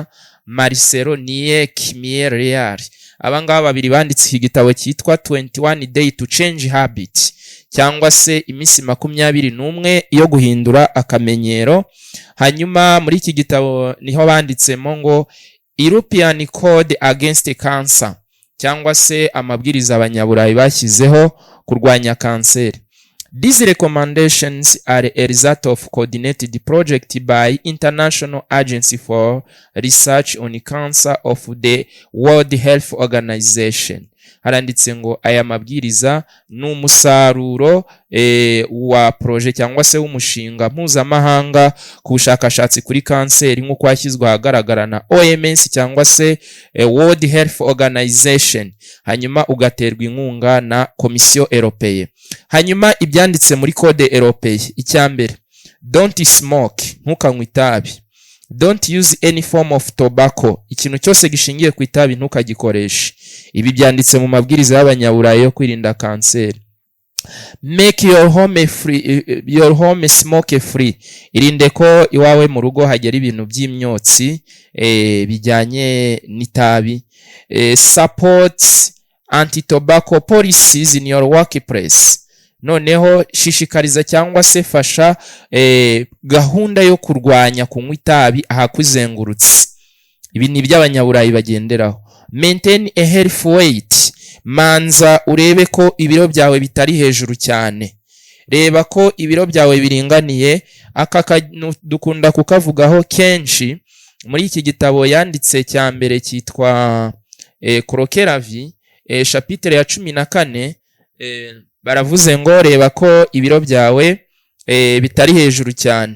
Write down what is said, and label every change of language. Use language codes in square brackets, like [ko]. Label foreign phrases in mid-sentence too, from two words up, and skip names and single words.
[rw] Marcelo Niek-Mier-Real. Abangaba babiri banditse iki gitabo cyitwa 21 Day to Change Habit, cyangwa se iminsi 21 yo guhindura akamenyero. Hanyuma muri iki gitabo niho banditsemo ngo European Code Against Cancer, cyangwa se amabwiriza abanyaburayi bashyizeho kurwanya kanseri. [en] These recommendations are a result of coordinated project by International Agency for Research on Cancer of the World Health Organization. [rw] Haranditse ngo aya mabwiriza n'umusaruro wa projet cyangwa se w'umushinga mpuzamahanga ku bushakashatsi kuri kanseri nk'uko hashyizwe ahagaragara na OMS cyangwa se World Health Organization, hanyuma ugaterwa inkunga na Commission Européenne. Hanyuma ibyanditse muri [fr] code européenne, [rw] icyambere, [en] don't smoke, [rw] ntukanywe itabi. [en] Don't use any form of tobacco, [rw] ikintu cyose gishingiye ku itabi ntukagikoreshe. Ibi byanditse mu mabwiriza y'abanyaburayi yo kwirinda kanseri. [en] Make your home smoke free, [rw] irinde ko iwawe mu rugo hagera ibintu by'imyotsi bijyanye n'itabi. [en] Support anti-tobacco policies in your workplace, [rw] noneho shishikariza cyangwa se fasha gahunda yo kurwanya kunywa itabi ahakuzengurutse. Ibi ni by'abanyaburayi bagenderaho. [en] Maintain a healthy weight, [rw] manza urebe ko ibiro byawe bitari hejuru cyane, reba ko ibiro byawe biringaniye. Aka dukunda kukavugaho kenshi. Muri iki gitabo yanditse cya mbere cyitwa Croquet-Ravie, chapitre ya 14, baravuze ngo reba ko ibiro byawe bitari hejuru cyane.